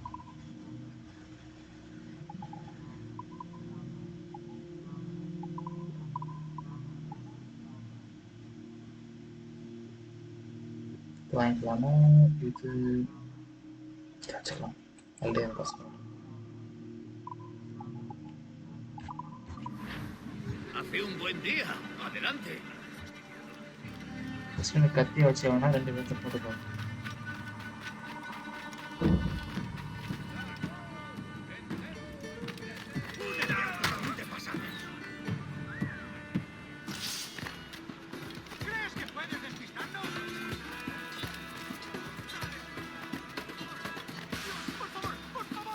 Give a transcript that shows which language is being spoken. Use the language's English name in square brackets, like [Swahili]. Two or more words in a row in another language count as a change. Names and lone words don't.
[Tamil] வாங்கிக்கலாமா? இது வச்சுக்கலாம். ஆல்ரெடி பசங்க [Spanish] Hace un buen día. Adelante. [Tamil] ஃபஸ்ட்டு கத்தியை வச்சு வேணா 2 பேர்த்த போட்டுக்கோ. [Spanish] ¿Crees que puedes despistarnos? Por favor, por favor.